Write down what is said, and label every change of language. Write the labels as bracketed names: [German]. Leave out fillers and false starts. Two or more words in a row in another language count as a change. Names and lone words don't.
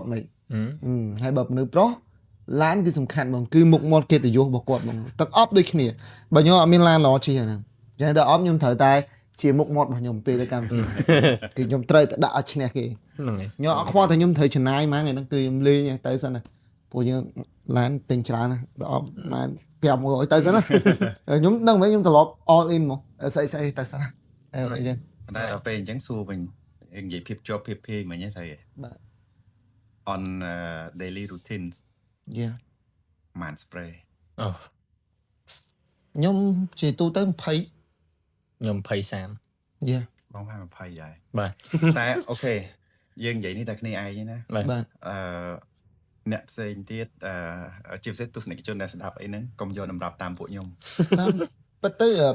[Khmer] មិនហើយបើមនុស្សប្រុសឡានគឺសំខាន់បងគឺមុខមាត់កិត្តិយសរបស់គាត់បងទឹកអប់ដូចគ្នាបើខ្ញុំអត់មានឡានល្អជិះហ្នឹងអញ្ចឹងតែអប់ខ្ញុំត្រូវតែជាមុខមាត់របស់ខ្ញុំពេលទៅកម្មវិធីគឺខ្ញុំត្រូវតែដាក់ឲ្យឈ្នះគេខ្ញុំអត់ខ្វល់តែខ្ញុំត្រូវចំណាយមកហ្នឹងគឺខ្ញុំលេងទៅសិនណាពួកយើងឡានទិញច្រើនណាដល់អប់បាន500ទៅសិនណាខ្ញុំដឹងវិញខ្ញុំត្រឡប់ [English] all in [Khmer] មកស្អីទៅសិនណាអីចឹង តែដល់ពេលអញ្ចឹងសួរវិញនិយាយភាពជាប់ភាពភាយមិញទេបាទ [English] on daily routines man spray [Khmer] ខ្ញុំជាទូទៅ20 ខ្ញុំ20 30 បងថា20ដែរ បាទ តែអូខេយើងនិយាយនេះតែគ្នាឯងណា បាទ អ្នកផ្សេងទៀតជាពិសេសទស្សនិកជនដែលស្ដាប់អីហ្នឹងកុំយកតម្រាប់តាមពួកខ្ញុំ